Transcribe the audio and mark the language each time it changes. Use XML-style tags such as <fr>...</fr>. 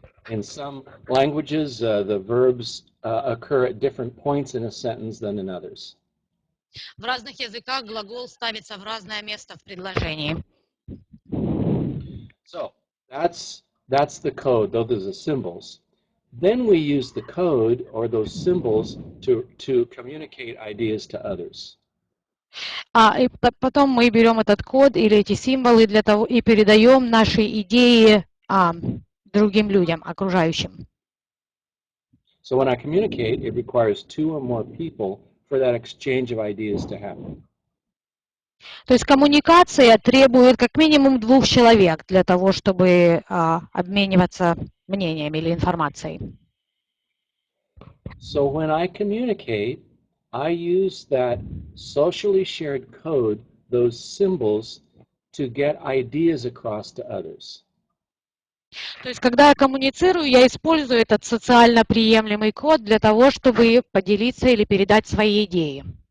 <en>In some languages, the verbs occur at different points in a sentence than in others.</en> <ru>В разных языках глагол ставится в разное место в предложении.</ru> <en>So that's the code, those are the symbols. Then we use the code or those symbols to communicate ideas to others.</en> <ru>И потом мы берем этот код или эти символы для того и передаем наши идеи другим людям, окружающим.</ru> <en>So when I communicate, it requires two or more people for that exchange of ideas to happen.</en> <ru>То есть коммуникация требует как минимум 2 человек для того, чтобы обмениваться мнениями или информацией.</ru> <en>So when I communicate, I use that socially shared code, those symbols, to get ideas across to others.</en> <ru>То есть когда я коммуницирую, я использую этот социально приемлемый код для того, чтобы поделиться или передать свои идеи.</ru>